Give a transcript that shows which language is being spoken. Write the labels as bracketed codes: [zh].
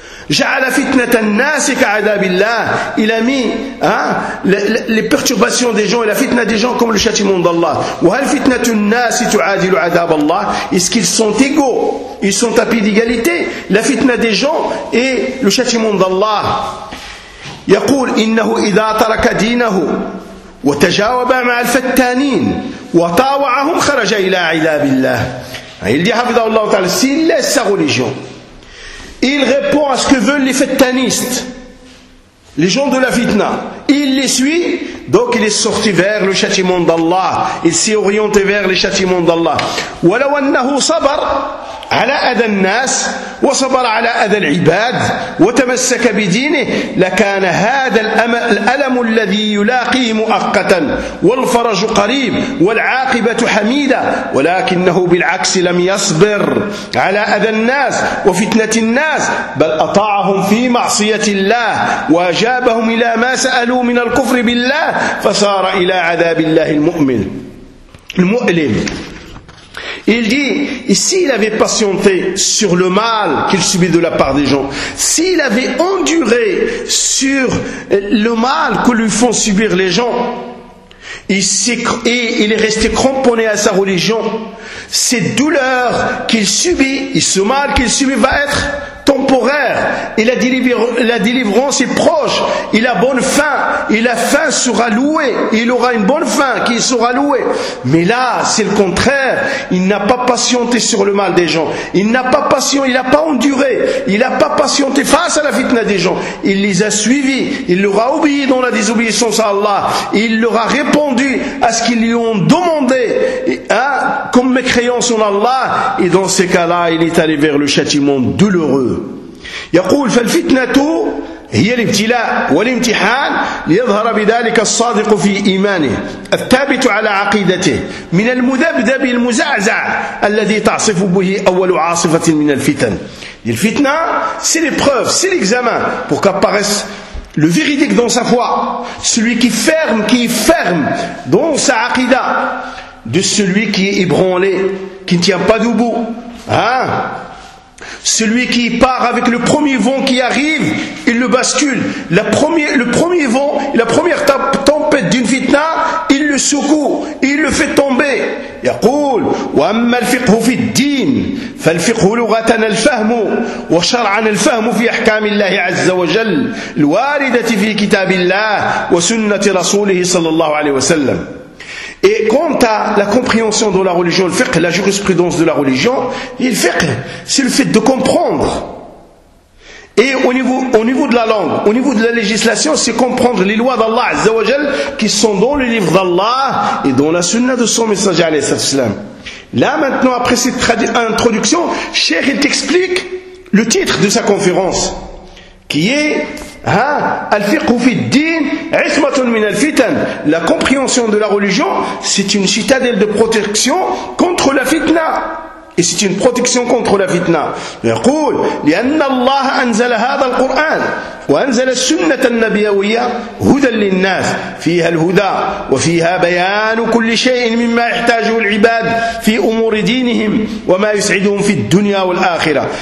[ar] Ja'ala fitnata an-nas ka'adabillah. [fr] Il a mis les perturbations des gens et la fitna des gens comme le châtiment d'Allah. [ar] Wa hal fitnatu an-nas tu'adilu 'adab Allah? [fr] Est-ce qu'ils sont égaux? Ils sont à pied d'égalité, la fitna des gens et le châtiment d'Allah. [ar] Yaqul innahu idha taraka dinahu وتجاوب مع الفتانين وطاوعهم خرج الى عذاب الله. [fr] Il dit [ar] حفظه الله تعالى, [fr] s'il laisse sa religion, il répond à ce que veulent les fitanistes, les gens de la fitna, il les suit, donc il est sorti vers le châtiment d'Allah, il s'est orienté vers le châtiment d'Allah. [ar] ولو انه صبر على اذى الناس وصبر على اذى العباد وتمسك بدينه لكان هذا الالم الذي يلاقيه مؤقتا والفرج قريب والعاقبه حميده ولكنه بالعكس لم يصبر على اذى الناس وفتنه الناس بل اطاعهم في معصيه الله واجابهم الى ما سالوا من الكفر بالله فصار الى عذاب الله المؤمن المؤلم. [fr] Il dit, et s'il avait patienté sur le mal qu'il subit de la part des gens, s'il avait enduré sur le mal que lui font subir les gens, et il est resté cramponné à sa religion, cette douleur qu'il subit, et ce mal qu'il subit va être temporaire. Et la délivrance est proche. Et la bonne fin. Et la fin sera louée. Et il aura une bonne fin qui sera louée. Mais là, c'est le contraire. Il n'a pas patienté sur le mal des gens. Il n'a pas patienté. Il n'a pas enduré. Il n'a pas patienté face à la fitna des gens. Il les a suivis. Il leur a obéi dans la désobéissance à Allah. Et il leur a répondu à ce qu'ils lui ont demandé. Hein, comme mécréance en Allah. Et dans ces cas-là, il est allé vers le châtiment douloureux. [ar] يقول فالفتنة هي الابتلاء والامتحان ليظهر بذلك الصادق في إيمانه الثابت على عقيدته من المذبذب المزعزع الذي تعصف به أول عاصفة من الفتن. [fr] الفتنة c'est l'épreuve, c'est l'examen pour qu'apparaisse le véridique dans sa foi, celui qui est ferme dans sa aqida, de celui qui est ébranlé, qui ne tient pas debout, hein? Celui qui part avec le premier vent qui arrive, il le bascule. Le premier vent, la première tempête d'une fitna, il le secoue, il le fait tomber. [ar] يقول وأما الفقه في الدين فالفقه لغة الفهم وشرعا الفهم في أحكام الله عز وجل الواردة في كتاب الله وسنة رسوله صلى الله عليه وسلم. [fr] Et quant à la compréhension de la religion, le fiqh, la jurisprudence de la religion, le fiqh, c'est le fait de comprendre. Et au niveau de la langue, au niveau de la législation, c'est comprendre les lois d'Allah Azza wa Jal qui sont dans le livre d'Allah et dans la sunna de son messager alayhi sallam. Là maintenant, après cette introduction, cheikh, il t'explique le titre de sa conférence, qui est [ar] الفقه في الدين عصمة من الفتن. [fr] La compréhension de la religion, c'est une citadelle de protection contre la fitna. Et c'est une protection contre la fitna. [ar] يقول لأن الله أنزل هذا القرآن وأنزل السنة النبوية هدى للناس فيها الهدى وفيها بيان كل شيء مما يحتاجه العباد في أمور دينهم وما يسعدهم في الدنيا والآخرة.